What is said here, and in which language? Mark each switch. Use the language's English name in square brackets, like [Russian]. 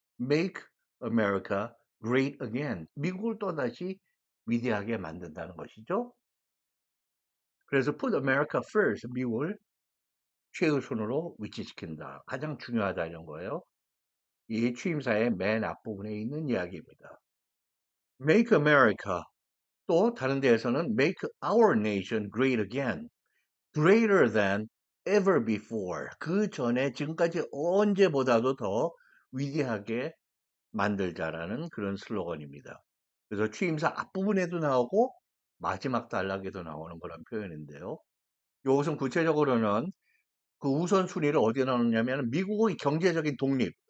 [English] Make America Great Again, [Korean] 미국을 또다시 위대하게 만든다는 것이죠. 그래서 [English] Put America First, [Korean] 미국을 최우선으로 위치시킨다. 가장 중요하다 이런 거예요. 이 취임사의 맨 앞부분에 있는 이야기입니다. [English] Make America, [Korean] 또 다른 데에서는 [English] Make Our Nation Great Again, Greater than ever before. [Korean] 그 전에 지금까지 언제보다도 더 위대하게 만들자라는 그런 슬로건입니다. 그래서 취임사 앞부분에도 나오고 마지막 단락에도 나오는 그런 표현인데요. 이것은 구체적으로는 그 우선순위를 어디에 나오냐면 미국의 경제적인 독립.